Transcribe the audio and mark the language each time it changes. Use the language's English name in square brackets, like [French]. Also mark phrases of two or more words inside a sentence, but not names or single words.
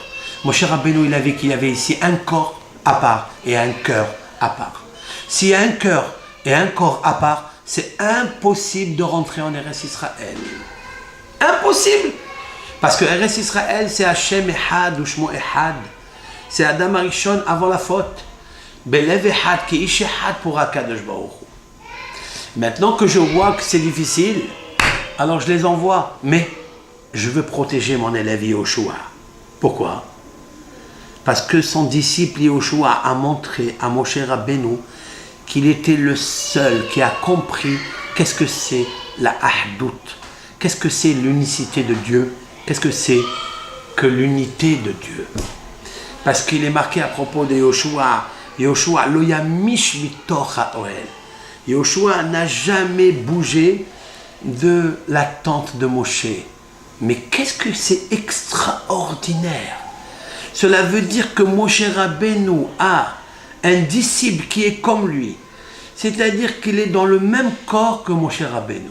[French] Moshe Rabbeinu, il avait qu'il y avait ici un corps à part et un cœur à part. S'il y a un cœur et un corps à part, c'est impossible de rentrer en Eretz Israël. Impossible! Parce que Eretz Israël, c'est [Hebrew] השם אחד ושמו אחד. [French] C'est Adam Arishon avant la faute. [Hebrew] בלב אחד כאיש אחד pour הקדוש ברוך הוא. [French] Maintenant que je vois que c'est difficile, alors je les envoie. Mais je veux protéger mon élève Yoshua. Pourquoi? Parce que son disciple Yoshua a montré à Moshe Rabbeinu qu'il était le seul qui a compris qu'est-ce que c'est la Ahdout, qu'est-ce que c'est l'unicité de Dieu, qu'est-ce que c'est que l'unité de Dieu. Parce qu'il est marqué à propos de Yoshua, [Hebrew] יהושע לא ימיש מתוך האהל. [French] Yoshua n'a jamais bougé de la tente de Moshe. Mais qu'est-ce que c'est extraordinaire! Cela veut dire que Moshe Rabbeinu a un disciple qui est comme lui. C'est-à-dire qu'il est dans le même corps que Moshe Rabbeinu.